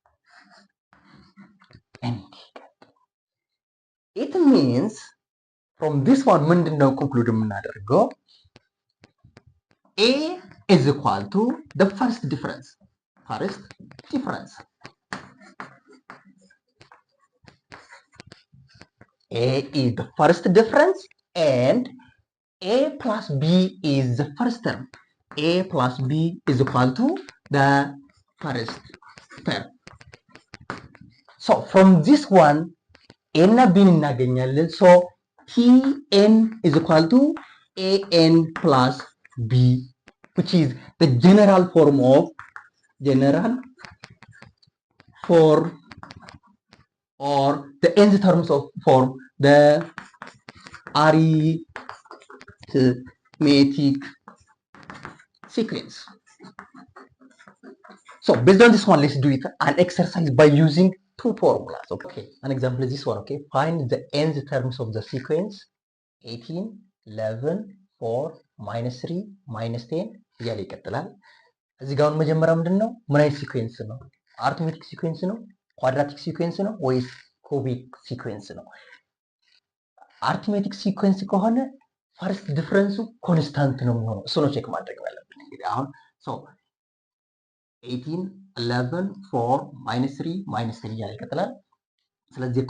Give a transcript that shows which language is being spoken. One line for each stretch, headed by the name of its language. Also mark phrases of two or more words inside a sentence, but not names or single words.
English: And it means from this one
Amharic: ምንድነው ኮንክሉድ የምናደርገው?
English: a is equal to the first difference. First difference. A is the first difference and A plus B is the first term. A plus B is equal to the first term. So from this one, A
Amharic: እና B እናገኛለን.
English: So Tn is equal to An plus B, which is the general form or the nth terms of form, the arithmetic sequence. So based on this one, let's do it an exercise by using two formulas. Okay, an example is this one. Okay, find the nth terms of the sequence 18, 11, 4, minus 3, minus 10
Amharic: እያለ ይቀጥላል። እዚህ ጋር መጀመሪያ ምንድን ነው? ምን አይነት ሲኩዌንስ ነው?
English: arithmetic sequence
Amharic: ነው?
English: quadratic sequence
Amharic: ነው ወይስ
English: cubic sequence
Amharic: ነው?
English: arithmetic sequence
Amharic: ከሆነ
English: first difference
Amharic: ኮንስታንት ነው የሚሆነው። እሱ ነው ቼክ ማድረግ ያለብን። እንግዲህ አሁን 18 11 4
English: minus 3 minus 3
Amharic: እያለ ይቀጥላል። ስለዚህ